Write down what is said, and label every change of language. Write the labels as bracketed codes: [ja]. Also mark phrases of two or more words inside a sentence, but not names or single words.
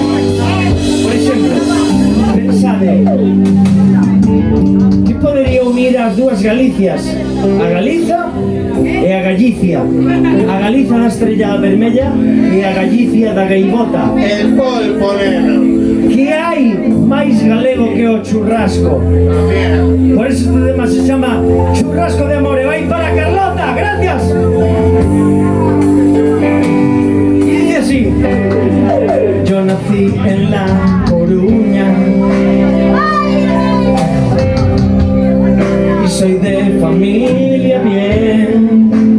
[gl] Por exemplo, pensade que podería unir as dúas Galicias, a Galiza e a Galicia, a Galiza da estrella vermella e a Galicia da gaivota. [es] El polvo negro. [gl] Que hai máis galego que o churrasco. [es] Por eso este tema [gl] se chama Churrasco de Amor e vai para Carlota. [es] Gracias. Y dice así: yo nací en La Coruña y soy de familia bien.